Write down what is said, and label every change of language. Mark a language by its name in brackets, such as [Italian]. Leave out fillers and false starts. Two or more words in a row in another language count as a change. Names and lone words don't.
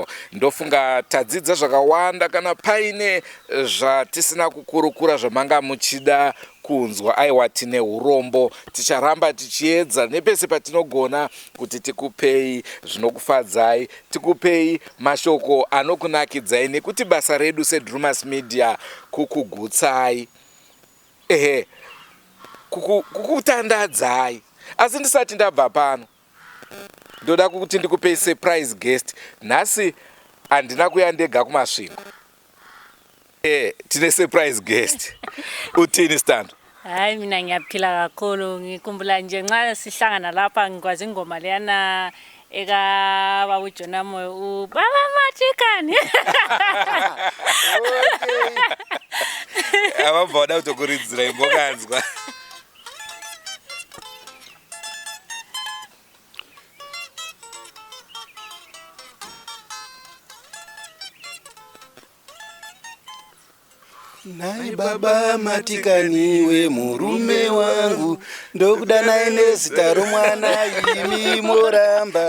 [Shona] Ndofunga tadzidza zvakawanda kana paine zvatisina kukurukura zvamanga muchida kunzwa aiwa tine urombo ticharamba tichiedza nepese patinogona kuti tikupei zvinokufadzai, tikupei mashoko anokunakidzai nekuti basa redu seDrewmas Media kukugutsai kukutandadzai. Asi ndisati ndabva pano ndoda kuti ndikupei [English] surprise guest. [Shona] Nhasi handina kuya ndega kumasvingo. Tine [English] surprise guest. [Shona] Utini stand? [North Ndebele] Hayi mina ngiyaphila kakhulu ngikumbula nje nxa sihlangana lapha ngikwazi ingoma leyana eka babu Jonah Moyo baba matikani. [Shona] Abavhoda utokuridzira imbokanzwa. Nai baba matikaniwe murume wangu ndokuda naye nezita romwana imi moramba.